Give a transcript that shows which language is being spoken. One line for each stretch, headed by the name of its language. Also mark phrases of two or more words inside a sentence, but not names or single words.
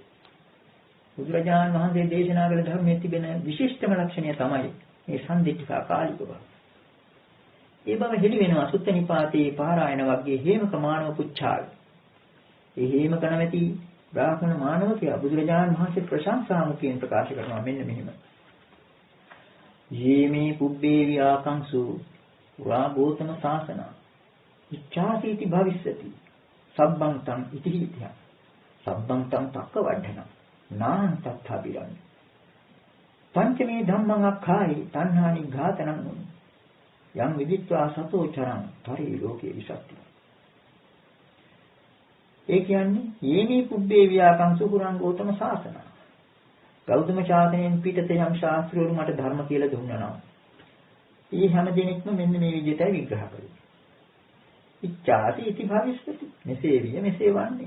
Sinhala: බුදුරජාණන් වහන්සේ දේශනා කළ ධර්මයේ තිබෙන විශිෂ්ටම ලක්ෂණය තමයි මේ සම්දිත්තික අකාලික බව. ඒ බව හෙළි වෙනවා සුත්ත නිපාතේ පාරායන වර්ගයේ හේමක මානව පුච්ඡාවේ. ඒ හේමක නැමැති බ්‍රාහ්මණ මානවකයා බුදුරජාණන් වහන්සේ ප්‍රශංසා මුඛයෙන් ප්‍රකාශ කරනවා මෙන්න මෙහෙම.
Pali: යේමේ පුබ්බේ විආකංසු වා ගෝතම සාසන ඉච්ඡාසීති භවිස්සති සබ්බං තං ඉතිහිතිය සබ්බං තං තක්ක වඩන නාං තත්ථාබිරං පංචමේ ධම්මං අක්ඛායි තණ්හානි ඝාතනං යම් විදිත්වා සතෝ චරං පරි ලෝකේ විසක්ති.
Sinhala: ඒ කියන්නේ
Pali: යේමේ පුබ්බේ විආකංසු පුරං ගෝතම සාසන.
Sinhala: ගෞතම ශාසනයෙන් පිටත යම් ශාස්ත්‍රවරු මට ධර්ම කියලා දුන්නා නම් ඒ හැම දිනෙකම මෙන්න මේ විදිහටයි විග්‍රහ කරන්නේ.
Pali: ඉච්ඡාති ඉති භවිස්සති.
Sinhala: මෙසේ විය මෙසේ වන්නේ.